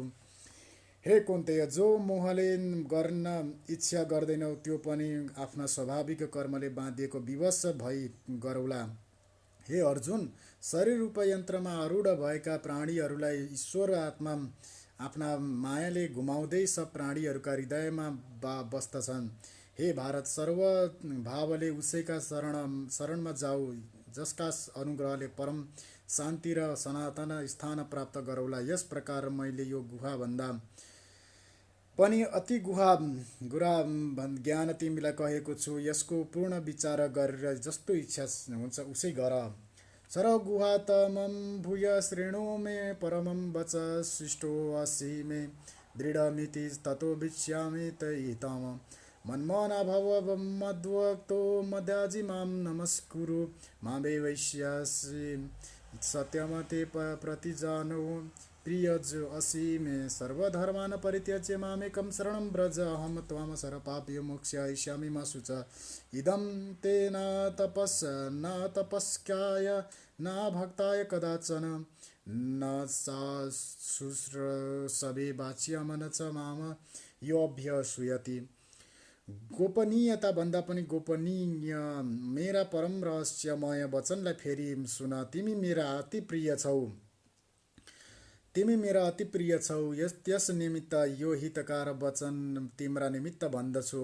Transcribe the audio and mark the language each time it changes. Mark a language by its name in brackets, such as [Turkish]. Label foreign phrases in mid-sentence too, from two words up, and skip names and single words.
[Nepali] हे कुन्तेय, जो मोहले गर्न इच्छा गर्दैनौ त्यो पनि आफ्ना स्वाभाविक कर्मले बाँधिएको विवश भई गरौला। हे अर्जुन, शरीर रूप यन्त्रमा आरूढ भएका प्राणीहरूलाई ईश्वर आत्मा आफ्ना मायाले घुमाउँदै सब प्राणीहरूका हृदयमा बस्दछन्। हे भारत, सर्व भावले उसैका शरणमा जाऊ जसका अनुग्रहले परम शान्ति र सनातन स्थान प्राप्त गरौला। यस प्रकार मैले यो गुहाभन्दा पनि अति गुहा ज्ञान तिमीलाई कहेको छु। यसको पूर्ण विचार गरेर जस्तो इच्छा हुन्छ उसै गर। [Sanskrit] सर्वगुहातमं भूय शृणु मे परमं वच शिष्टो असि मे दृढमिति ततो वीक्ष्यामि तम मन्मना भव मद्वक्तो मद्याजि मां नमस्कुरु मामे वैश्यासि सत्यमते प्रतिजानो प्रियज असि मे सर्वधर्मान् परित्यज्य मामेकं शरणं व्रज अहं त्वां सर्वपापयो मोक्षयिष्यामि मा शुच। इदं ते न तपस्काय न भक्ताय कदाचन न शुश्रूषवे वाच्यमन च माम योऽभ्यसूयति। [Nepali] गोपनीयता भन्दा पनि गोपनीय मेरा परम रहस्यमय वचनलाई फेरि सुन। तिमी मेरा अति प्रिय छौ। त्यस निमित्त यो हितकार वचन तिम्रा निमित्त भन्दछु।